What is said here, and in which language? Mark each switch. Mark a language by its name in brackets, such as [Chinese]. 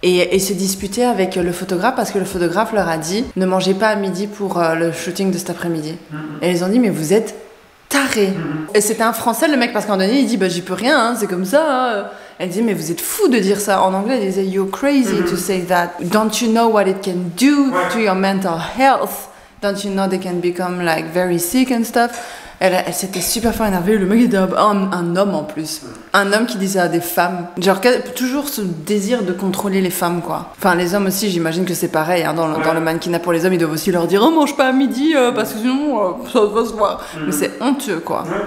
[French] Et se disputaient avec le photographe parce que le photographe leur a dit ne mangez pas à midi pour le shooting de cet après-midi. Et ils ont dit mais vous êtes tarés. Et c'était un français, le mec, parce qu'à un moment donné, il dit bah j'y peux rien, hein, c'est comme ça. Hein. Elle dit mais vous êtes fous de dire ça. En anglais, elle disait [English] you're crazy to say that. Don't you know what it can do to your mental health? Don't you know they can become like very sick and stuff? [French] Elle s'était super fort énervée. Le mec était un homme en plus. Un homme qui disait à des femmes. Genre toujours ce désir de contrôler les femmes quoi. Enfin les hommes aussi, j'imagine que c'est pareil. Hein, dans le mannequinat pour les hommes, ils doivent aussi leur dire oh mange pas à midi parce que sinon ça va se voir. Mais c'est honteux quoi.